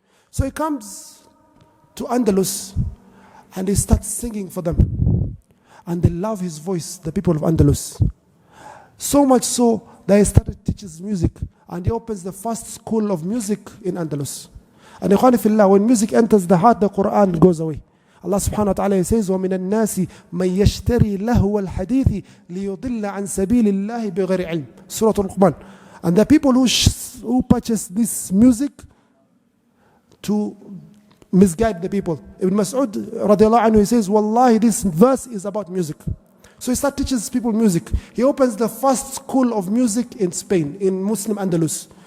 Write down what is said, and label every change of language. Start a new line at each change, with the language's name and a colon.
English: So he comes to Andalus and he starts singing for them. And they love his voice, the people of Andalus. So much so that he started teaching music. And he opens the first school of music in Andalus. And
Arabic: Ikhwani Fillah,
English: when music enters the heart, the Quran goes away.
Arabic: Allah subhanahu wa ta'ala says, وَمِنَ النَّاسِ مَنْ يَشْتَرِي لَهْوَ الْحَدِيثِ لِيُضِلَّ عَنْ سَبِيلِ اللَّهِ بِغَيْرِ عِلْمٍ.
English: Surah Al-Luqman. And the people who purchase this music to misguide the people. Ibn Mas'ud radiallahu anhu, he says, Wallahi, this verse is about music. So he starts teaching people music. He opens the first school of music in Spain, in Muslim Andalus.